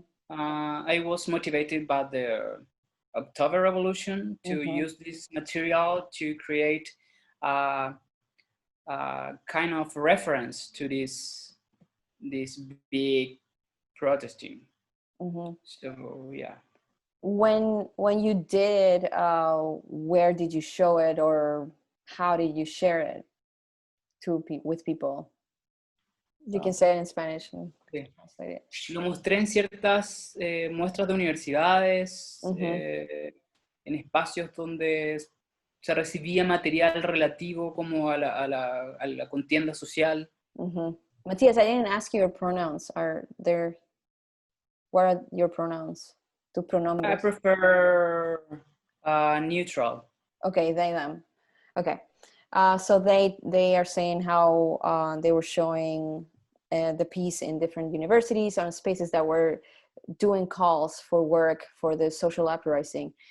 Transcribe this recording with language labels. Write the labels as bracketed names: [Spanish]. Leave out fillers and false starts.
[English] I was motivated by the October Revolution to use this material to create kind of reference to this big protesting. So yeah. When you did, where did you show it, or how did you share it with people? You can say it in Spanish and translate it. [Spanish] Lo mostré en ciertas muestras de universidades, en espacios donde se recibía material relativo como a la contienda social. [English] Matias, I didn't ask you your pronouns. What are your pronouns? [Spanish] Tu pronombres? [English] I prefer neutral. Okay, they, them. Okay. So they are saying how they were showing the piece in different universities on spaces that were doing calls for work for the social uprising.